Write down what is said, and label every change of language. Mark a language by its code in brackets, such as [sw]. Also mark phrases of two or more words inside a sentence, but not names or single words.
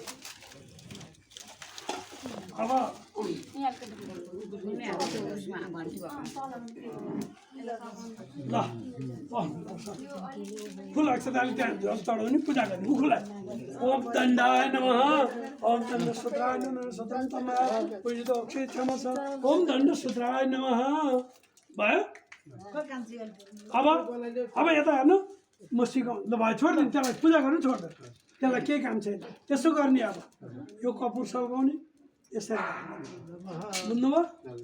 [ne] अब ल फुल अक्षताले त्यहाँ जल चढाउने पूजा गर्ने उखुलाई [sa] ओम दण्डाय नमः ओम दण्ड सूत्राय नमः स्वतन्त्रम पूजित अक्षय क्षमा [ne] छ [sa] ओम दण्ड सूत्राय नमः [ne] भयो। अब यता हेर्नु म सिकाउँ ल भयो छोडिदिनु त्यसलाई पूजा गर्नु छोड्दैन त्यसलाई केही काम छैन त्यसो गर्ने। अब यो कपुर सल्काउने यसरी बुझ्नुभयो।